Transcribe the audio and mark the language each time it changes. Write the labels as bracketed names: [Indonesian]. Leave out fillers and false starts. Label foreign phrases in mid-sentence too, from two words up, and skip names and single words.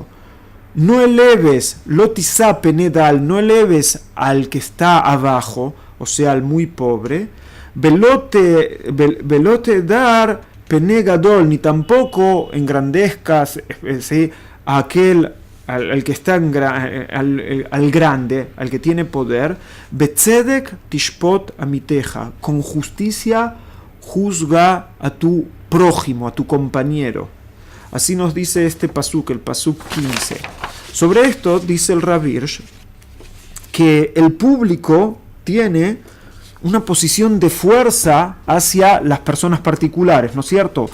[Spanish] No eleves, [Hebrew] לא תשא פני דל, [Spanish] no eleves al que está abajo, o sea, al muy pobre. [Hebrew] ולא תהדר פני גדול, [Spanish] ni tampoco engrandezcas ¿sí? a aquel al que está al grande, al que tiene poder. [Hebrew] בצדק תשפט עמיתך, [Spanish] con justicia juzga a tu prójimo, a tu compañero. Así nos dice este pasuk, el pasuk 15. Sobre esto dice el Rav Hirsch que el público tiene una posición de fuerza hacia las personas particulares, ¿no es cierto?